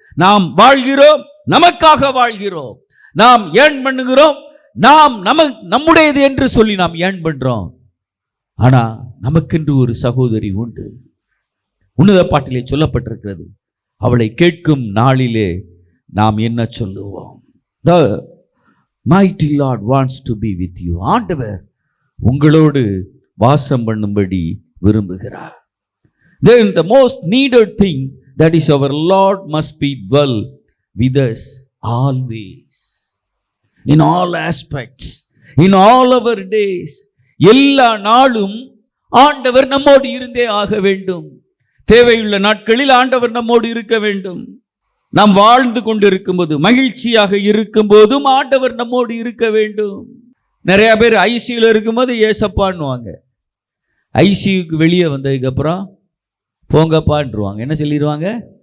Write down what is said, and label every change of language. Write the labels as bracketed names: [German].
[Tamil] நாம் வாழ்கிறோம், நமக்காக வாழ்கிறோம், நாம் ஏன் பண்ணுகிறோம், நாம் நம்முடையது என்று சொல்லி நாம் ஏன் பண்றோம். ஆனா நமக்கென்று ஒரு சகோதரி உண்டு. உன்னத பாட்டிலே சொல்லப்பட்டிருக்கிறது, அவளை கேட்கும் நாளிலே நாம் என்ன சொல்லுவோம்? [English] The mighty Lord wants to be with you. [Tamil] ஆண்டவர் உங்களோடு வாசம் பண்ணும்படி விரும்புகிறார். [English] Then the most needed thing, that is our Lord must be dwell with us always, in all aspects, in all our days. [Tamil] எல்லா நாளும் ஆண்டவர் நம்மோடு இருந்தே ஆக வேண்டும். தேவையுள்ள நாட்களில் ஆண்டவர் நம்மோடு இருக்க வேண்டும். நாம் வாழ்ந்து கொண்டிருக்கும் போது, மகிழ்ச்சியாக இருக்கும் போதும் ஆண்டவர் நம்மோடு இருக்க வேண்டும். நிறைய பேர் ஐசியூல இருக்கும்போது ஏசப்பான்னுவாங்க, ஐசியூக்கு வெளியே வந்ததுக்கு அப்புறம் போங்கப்பான்ருவாங்க. என்ன சொல்லிடுவாங்க?